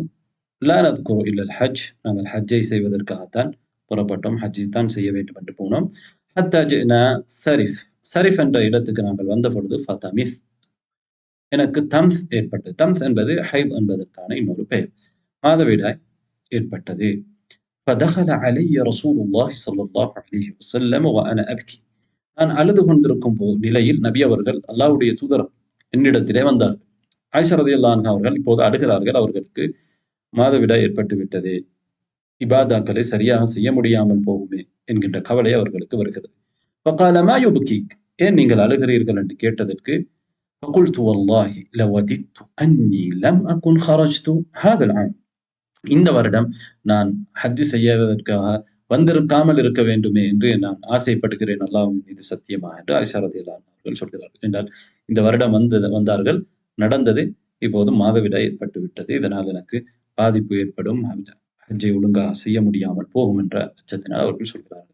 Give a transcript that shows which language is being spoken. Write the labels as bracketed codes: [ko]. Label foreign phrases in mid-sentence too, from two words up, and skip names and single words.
[ar] لا نذكر إلا الحج, [ta] நாங்கள் ஹஜ்ஜை செய்வதற்காகத்தான் புறப்பட்டோம், ஹஜ்ஜை தான் செய்ய வேண்டும் என்று போனோம். [ar] حتى جئنا سرف, [ta] சரிஃப் என்ற இடத்துக்கு நாங்கள் வந்த பொழுது ஃபதமித், எனக்கு தம்ஸ் ஏற்பட்டது. தம்ஸ் என்பது ஹைத் என்பதற்கான இன்னொரு பெயர். மாதவிடாய் ஏற்பட்டது. [ar] فدخل علي رسول الله صلى الله عليه وسلم وانا ابكي, [ta] நான் அழுது கொண்டிருக்கும் நிலையில் நபி அவர்கள் அல்லாஹ்வுடைய தூதர் என்னிடத்திலே வந்தார்கள். ஆயிஷா [ar] رضي الله عنها [ta] அவர்கள் இப்போது அழுகிறார்கள், அவர்களுக்கு மாதவிடாய் ஏற்பட்டு விட்டது, இபாதாக்களை சரியாக செய்ய முடியாமல் போகுமே என்கின்ற கவலை அவர்களுக்கு வருகிறது. [ar] فقال ما يبكيك, [ta] ஏன் நீங்கள் அழுகிறீர்கள் என்று கேட்டதற்கு, [ar] فقلت والله لوددت اني لم اكن خرجت هذا العام, [ta] இந்த வருடம் நான் ஹஜ் செய்வதற்காக வந்திருக்காமல் இருக்க வேண்டுமே என்று நான் ஆசைப்படுகிறேன், அல்லாஹ்வின் மீது சத்தியமா என்று ஆயிஷா [ar] رضي الله عنها [ta] அவர்கள் சொல்கிறார்கள். என்றால் இந்த வருடம் வந்தார்கள், நடந்தது, இப்போது மாதவிடாய் ஏற்பட்டு விட்டது, இதனால் எனக்கு பாதிப்பு ஏற்படும், ஹஜ்ஜை ஒழுங்காக செய்ய முடியாமல் போகும் என்ற அச்சத்தினால் அவர்கள் சொல்கிறார்கள்.